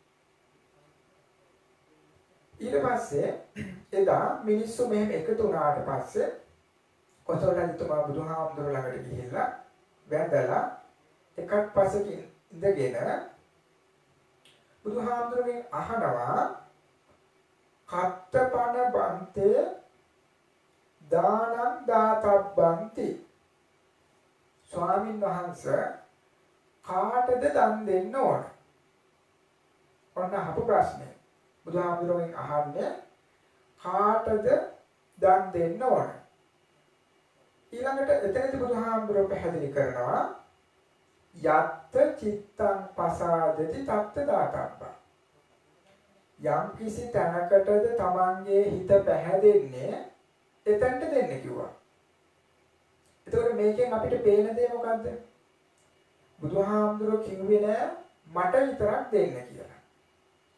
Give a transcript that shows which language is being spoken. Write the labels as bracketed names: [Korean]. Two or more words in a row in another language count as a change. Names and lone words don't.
[Sinhala] ඊට පස්සේ එදා මිනිස්සු මෙහෙම එකතු වුණාට පස්සේ කොසල් රජතුමා බුදුහාමුදුරුවෝ ළඟට ගිහිල්ලා වැඳලා එකක් පස්සකින් ඉඳගෙන බුදුහාමුදුරුවගෙන් අහනවා [Pali] කත්තපන බන්තේ දානං දාතබ්බන්ති [Sinhala] ස්වාමින් වහන්සේ කාටද දන් දෙන්න ඕන? ඔන්න අහපු ප්‍රශ්නේ. බුදුහාමුදුරුවෝ අහන්නේ කාටද දන් දෙන්න ඕන? ඊළඟට එතනදී බුදුහාමුදුරුවෝ පැහැදිලි කරනවා [Pali] යත්ත චිත්තං පසාදති තත්ත දාතබ්බා. [Sinhala] යම් කිසි තැනකටද තමන්ගේ හිත පැහැදෙන්නේ එතනට දෙන්න කිව්වා. එතකොට මේකෙන් අපිට පේන දේ මොකද්ද? බුදුහාමුදුරුවෝ කිව්වේ නෑ මට විතරක් දෙන්න කියලා.